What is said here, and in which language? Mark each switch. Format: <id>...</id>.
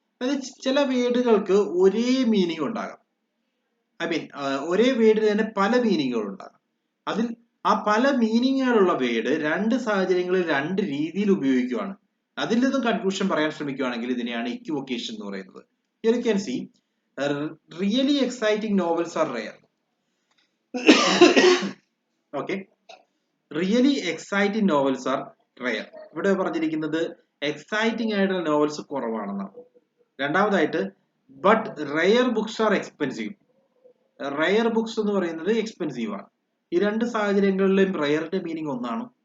<ml>അതായത് ചില വേർഡുകൾക്ക് ഒരേ മീനിങ് ഉണ്ടാകാം. ഒരേ വേർഡിന് തന്നെ പല മീനിങ്ങുകൾ ഉണ്ടാകാം. അതിൽ ആ പല മീനിങ്ങുകളുള്ള വേർഡ് രണ്ട് സാഹചര്യങ്ങളിൽ രണ്ട് രീതിയിൽ ഉപയോഗിക്കുകയാണ്. അതിൽ നിന്നും കൺക്ലൂഷൻ പറയാൻ ശ്രമിക്കുകയാണെങ്കിൽ ഇതിനെയാണ് ഇക്വിവൊക്കേഷൻ എന്ന് പറയുന്നത്.</ml> <en>Here you can see really exciting novels are rare. Okay, really exciting novels are rare.</en> <ml>ഇവിടെ പറഞ്ഞിരിക്കുന്നത് എക്സൈറ്റിംഗ് ആയിട്ടുള്ള നോവൽസ് കുറവാണെന്നാണ്. രണ്ടാമതായിട്ട്</ml> <en>But rare books are expensive.</en> <ml>Rare books എന്ന് പറയുന്നത് എക്സ്പെൻസീവ് ആണ്. ഈ രണ്ട് സാഹചര്യങ്ങളിലും റെയറിന്റെ മീനിങ് ഒന്നാണ്.</ml>